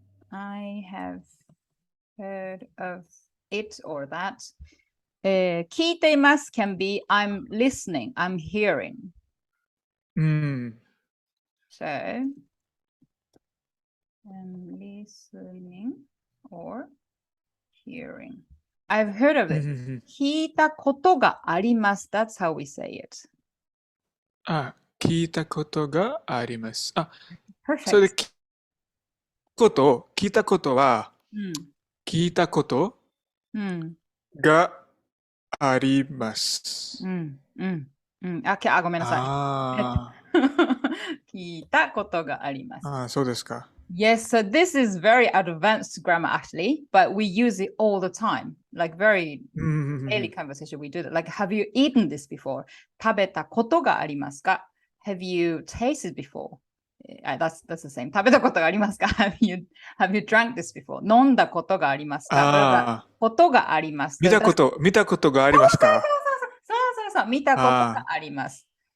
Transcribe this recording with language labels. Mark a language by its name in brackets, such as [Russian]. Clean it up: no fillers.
[English] I have heard of it or that. [Japanese] 聞いています [English] can be I'm listening, I'm hearing. So, I'm listening or hearing. I've heard of it. [Japanese] 聞いたことがあります。 [English] That's how we say it. [Japanese] 聞いたことがあります。 [English] Perfect. [Japanese] それで聞いたことは、聞いたことがあります。ごめんなさい。聞いたことがあります。ああ、そうですか。 [English] Yes, so this is very advanced grammar actually, but we use it all the time. Like very daily conversation, we do that. Like, have you eaten this before? [Japanese] 食べたことがありますか [English] Have you tasted before? That's the same. [Japanese] 食べたことがありますか [English] have you drank this before? [Japanese] 飲んだことがありますかああ、ことがあります。見たことがありますか？そう、見たことがあります。